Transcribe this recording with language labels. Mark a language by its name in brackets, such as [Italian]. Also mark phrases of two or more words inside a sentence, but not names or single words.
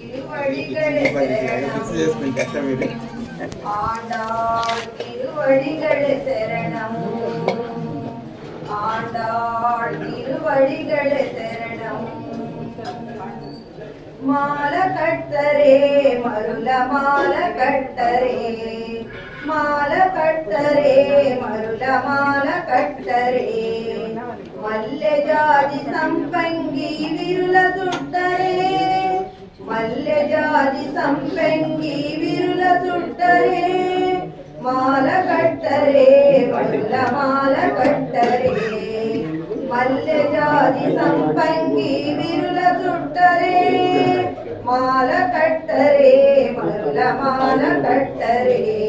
[Tamil] திருவடிகளே சரணம் ஆண்டாள் திருவடிகளே சரணம் ஆண்டாள் திருவடிகளே சரணம் [Telugu] మాల కట్టరే మరుల మాల కట్టరే మాల కట్టరే మరుల మాల కట్టరే మల్లె జాజి సంపంగి విరుల చుట్టరే మల్లె జాజి సంపంగి విరుల చుట్టరే మాల కట్టరే వల్ల మాల కట్టరే మల్లె జాజి సంపంగి విరుల చుట్టరే మాల కట్టరే వల్ల మాల కట్టరే